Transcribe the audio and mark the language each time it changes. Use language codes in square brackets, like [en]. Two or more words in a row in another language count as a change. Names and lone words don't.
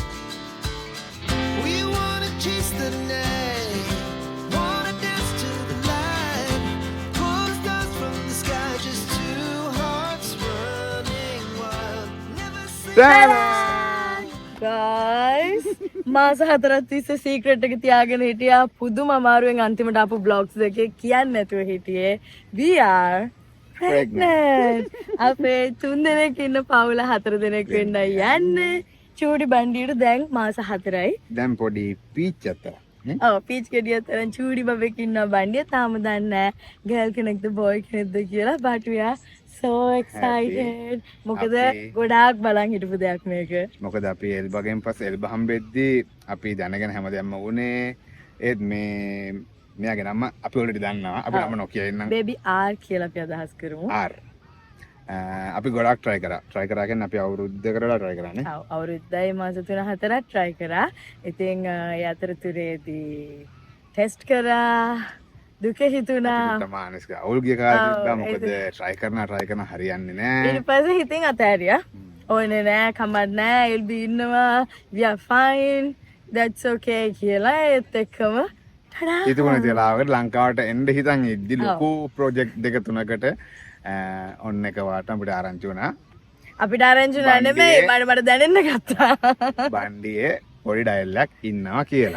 [en] We wanna chase the night, wanna dance to the light, pull the stars from the sky, just two hearts running wild. Never say [si] guys මාස 4ක් තිස්සේ සීක්‍රට් එක තියාගෙන හිටියා පුදුම අමාරුවෙන් අන්තිමට ආපු බ්ලොග්ස් එකේ කියන්නේ නැතුව හිටියේ [en] we are pregnant [si] අපේ 3 දෙනෙක් ඉන්න පවුල 4 දෙනෙක් වෙන්නයි යන්නේ චූටි බණ්ඩියට දැන් මාස 4යි දැන් පොඩි පීච් අතර ඔව් පීච් ගෙඩිය තරම් චූටි බබෙක් ඉන්නවා බණ්ඩිය තාම දන්නේ නැහැ ගර්ල් කෙනෙක්ද බොයි කෙනෙක්ද කියලා [en] but we are so excited [si] මොකද ගොඩාක් බලන් හිටපු දෙයක් මේක මොකද අපි එල්බගෙන් පස්සේ එල්බ හම්බෙද්දී අපි දැනගෙන හැමදේම වුණේ ඒත් මෙයාගේ නම අපි ඔල්රෙඩි දන්නවා අපි නම නොකිය ඉන්නම් බේබි ආර් කියලා අපි අදහස් කරමු ආර් අපි ගොඩක් try කරා කියන්නේ අපි අවුරුද්දකට try කරානේ ඔව් අවුරුද්දයි මාස 3-4ක් try කරා ඉතින් ඒ අතරතුරේදී ටෙස්ට් කරා දුක හිතුණා මානසික අවුල් ගිය කාලේ මොකද try කරන හරියන්නේ නැහැ ඊට පස්සේ හිතින් අතහැරියා ඕනේ නෑ කමක් නෑ [en] you'll be [si] ඉන්නවා [en] we are fine that's okay [si] කියලා ඒත් එක්කම හිතුණා තියලාවට ලංකාවට එන්න හිතන් ඉද්දි ලොකු ප්‍රොජෙක්ට් දෙක තුනකට ඔන්න එක වාට අපිට ආරංචි වුණා අපිට ආරංචි වුණා නෙමෙයි මට දැනෙන්න ගත්තා බණ්ඩියේ පොඩි ඩයලොග් ඉන්නවා කියලා.